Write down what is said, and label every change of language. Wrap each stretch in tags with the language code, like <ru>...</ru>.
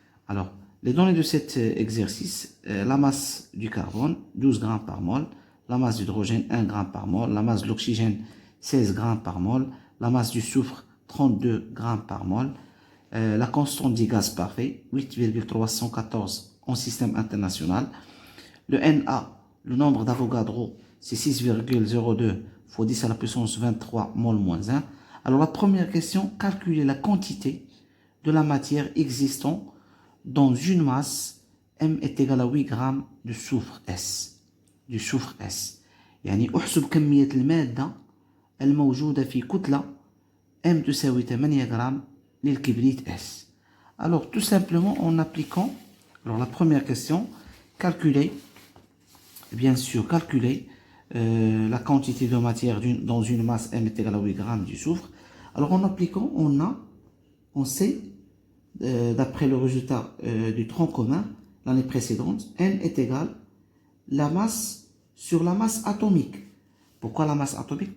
<fr>Alors, les données de cet exercice, la masse du carbone, 12 grammes par mol, la masse d'hydrogène, 1 gramme par mol, la masse de l'oxygène, 16 grammes par mol, la masse du soufre, 32 grammes par mol, la constante du gaz parfait, 8,314 en système international, le Na, le nombre d'Avogadro, c'est 6,02 fois 10 à la puissance 23 mol moins 1. Alors, la première question, calculer la quantité de la matière existant dans une masse M est égal à 8 grammes de soufre S. Du soufre S.</fr> <ar>يعني احسب كمية المادة الموجودة في كتلة M تساوي 8 grammes للكبريت S.</ar> <fr>Alors tout simplement en appliquant, alors la première question, calculer, bien sûr calculer la quantité de matière dans une masse M est égal à 8 grammes du soufre. Alors en appliquant, on sait, d'après le résultat du tronc commun, l'année précédente, N est égal la masse sur la masse atomique. Pourquoi la masse atomique?</fr>